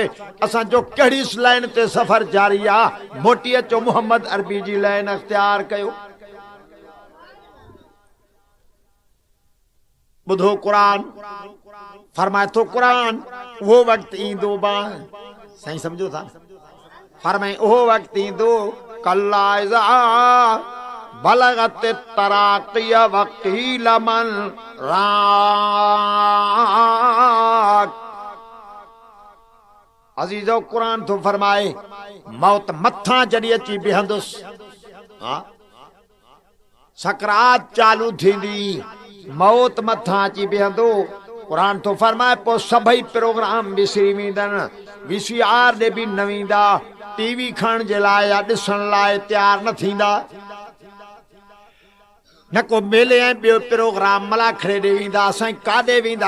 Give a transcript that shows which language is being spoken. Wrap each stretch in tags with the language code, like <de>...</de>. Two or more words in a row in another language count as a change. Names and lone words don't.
<sd>असांजो कहिड़ी लाइन ते सफ़र जारी आहे, मोटी अचो मोहम्मद अरबी जी लाइन अख़्तियार कयो। ॿुधो क़ुरान फरमाए थो, क़ुरान उहो वक़्तु ईंदो बा, साईं सम्झो था, फरमाए उहो वक़्तु ईंदो</sd> <ar>كلا إذا بلغت التراقي وقيل من راق.</ar> <sd>अज़ीज़ो क़ुरान थो फरमाए मौत मथां जॾहिं अची बीहंदुसि, सकरात चालू थींदी, मौत मथां अची बीहंदो, क़ुरान थो फरमाए पोइ सभई प्रोग्राम विसरी वेंदनि, VCR ॾे बि न वेंदा, TV खणण जे लाइ या ॾिसण लाइ तयारु न थींदा, न को मेले ऐं ॿियो प्रोग्राम मलाखड़े ॾे वेंदा, असां काॾे वेंदा।</sd>